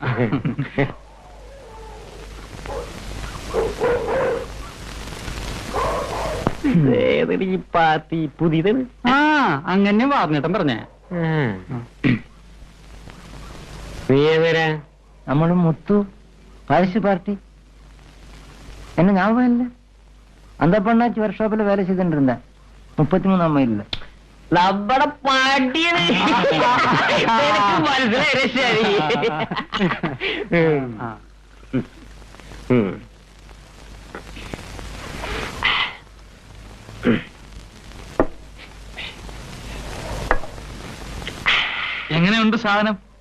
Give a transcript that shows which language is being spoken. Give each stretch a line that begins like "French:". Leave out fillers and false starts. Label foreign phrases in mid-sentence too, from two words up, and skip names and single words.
Malayalam: പാർട്ടി പുതിയതാണ്. ആ അങ്ങനെ വാർണിട്ടൻ പറഞ്ഞേ. നീ ഏതരാ? നമ്മള് മുത്തു പാരിശ് പാർട്ടി.
Tamil: എന്നെ ஞாபகம் அந்த பொண்ணாச்சி ஒர்க் ஷாப்ல வேலை செய்துட்டு இருந்தேன். 33ஆம் மைல்ல.
Malayalam: നമ്മുടെ പാട്ടിയാണ്. മനസ്സിലായി. ശരി. എങ്ങനെയുണ്ട് സാധനം?